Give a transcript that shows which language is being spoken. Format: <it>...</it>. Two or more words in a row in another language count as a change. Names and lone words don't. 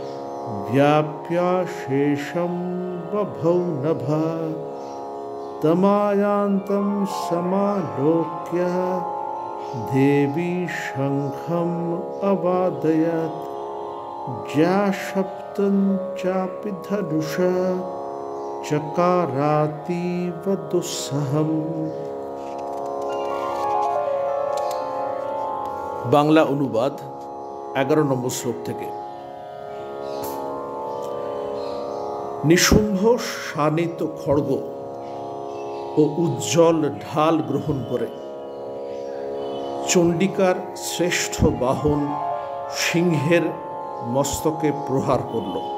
<sa>व्याप्याशेषं बभौ नभः तमायान्तं समालोक्य देवी शङ्खम् अवादयत् ज्याशब्दं चापि धनुषा चकारातीव दुस्सहम्।</sa> <bn>বাংলা অনুবাদ 11 নম্বর শ্লোক থেকে। নিশুম্ভ শানিত খড়গ ও উজ্জ্বল ঢাল গ্রহণ করে চণ্ডিকার শ্রেষ্ঠ বাহন সিংহের মস্তকে প্রহার করল।</bn>